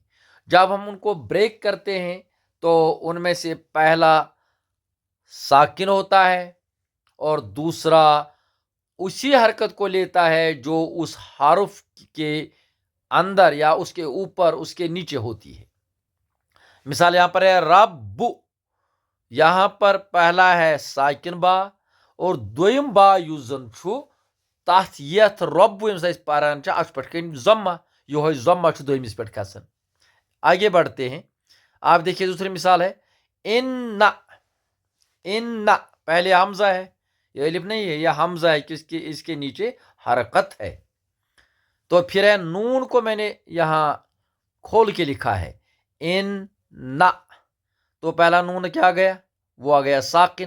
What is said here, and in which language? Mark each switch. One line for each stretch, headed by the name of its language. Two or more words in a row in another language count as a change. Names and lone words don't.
Hindi: जब हम उनको ब्रेक करते हैं तो उनमें से पहला साकिन होता है और दूसरा उसी हरकत को लेता है जो उस हर्फ के अंदर या उसके ऊपर उसके नीचे होती है। मिसाल यहां पर है रब्बु, यहां पर पहला है साकिन बा और दोयम बा
Kashmiri: युजन छु तथ यथ रब्बु यम से पारान छ अच पट कन जम्मा, यो जम्मा छु दोयमिस पट खसन।
Hindi: आगे बढ़ते हैं, आप देखिए दूसरी मिसाल है इन्ना, इन्ना पहले हमजा है, ये अलिफ नहीं है, यह हमजा है किसके, इसके नीचे हरकत है। तो फिर है नून को मैंने यहां खोल के लिखा है इन ना, तो पहला नून क्या आ गया, वो आ गया साकिन।